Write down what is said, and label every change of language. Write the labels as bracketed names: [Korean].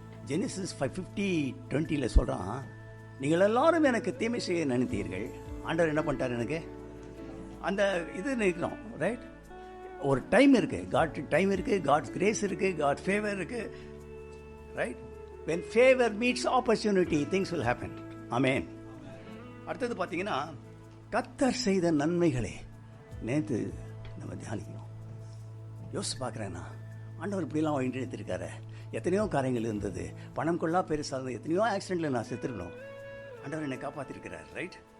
[Tamil] Genesis 5:20 சொல்கிறான், நீங்கள் எல்லாரும் எனக்கு தீமை செய்ய நினைத்தீர்கள், ஆண்டவர் என்ன பண்ணிட்டார், எனக்கு அந்த இது நினைக்கிறோம், ரைட்? ஒரு டைம் இருக்குது, காட் டைம் இருக்குது, காட்ஸ் கிரேஸ் இருக்குது, காட் ஃபேவர் இருக்குது, right? [English] when favor meets opportunity things will happen. [Tamil] ஆமென். அடுத்தது பார்த்தீங்கன்னா, கர்த்தர் செய்த நன்மைகளே நேற்று நம்ம தியானிக்கிறோம். யோசிச்சு பார்க்குறேன்னா, ஆண்டவர் இப்படிலாம் வழி எடுத்திருக்காரு. எத்தனையோ காரியங்கள் இருந்தது, பணம் கொள்ளா பெருசாக இருந்தது, எத்தனையோ ஆக்சிடெண்ட்டில் நான் செத்துருக்கணும், ஆண்டவர் என்னை காப்பாற்றிருக்கிறார், ரைட்?